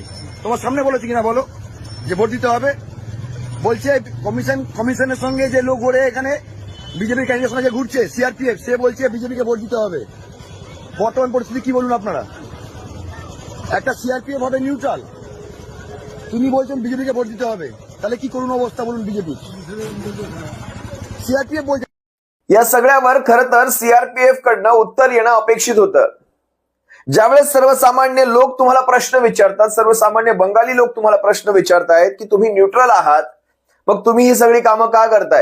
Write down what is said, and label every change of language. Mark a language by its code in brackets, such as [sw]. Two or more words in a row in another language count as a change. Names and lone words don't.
[bn] তোমার সামনে বলেছে কিনা বলো যে ভোট দিতে হবে? বলছে কমিশনের সঙ্গে যে লোক ঘুরে এখানে বিজেপি ক্যান্ডিডেট সঙ্গে ঘুরছে সিআরপিএফ, সে বলছে বিজেপিকে ভোট দিতে হবে। বর্তমান পরিস্থিতি কি বলুন আপনারা? একটা সিআরপিএফ হবে নিউট্রাল, তিনি বলছেন বিজেপিকে ভোট দিতে হবে, তাহলে কি করুন অবস্থা বলুন বিজেপি? [hi] सीआरपीएफ बोलते [mr] या सगळ्यावर खरं तर सीआरपीएफ कडनं उत्तर येणं अपेक्षित होतं. ज्यावेळेस सर्वसामान्य लोक तुम्हाला प्रश्न विचारतात, सर्वसामान्य बंगाली लोक तुम्हाला प्रश्न विचारतायत की तुम्ही न्यूट्रल आहात, मग तुम्ही ही सगळी कामं का करताय?